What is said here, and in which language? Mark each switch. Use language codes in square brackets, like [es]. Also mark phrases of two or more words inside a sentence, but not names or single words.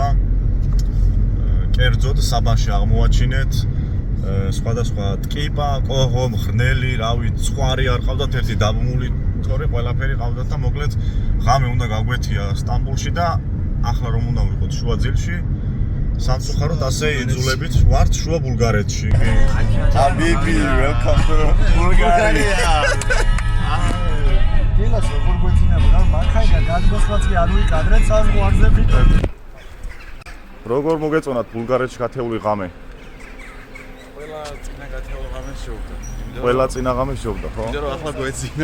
[ka] კერძოდ საბანში აღმოვაჩინეთ სხვადასხვა ტკიპა, კოღო, მხრნელი, რავი, ცხვარი არ ყავდათ, ერთი დაბმული თორე ყველაფერი ყავდათ და მოკლედ ღამე უნდა გაგვეთია სტამბოლში და ახლა რომ უნდა ვიყოთ შუაძილში სამწუხაროდ ასე იძულებით ვართ შუა ბულგარეთში. [en] Habibi, welcome to Bulgaria. [ka] დილას როგორ გვეცინებოდა, მანქანა გადმოსვლაც კი არ ვიკადრეთ საზღვარზე ვიტყვით. როგორ მოგეწონათ ბულგარეთში გათეული ღამე? ყველა წინა გათეულ ღამეს შევდა. ყველა წინა ღამე შევდა, ხო? იმიტომ რომ ახლა გვეცინა.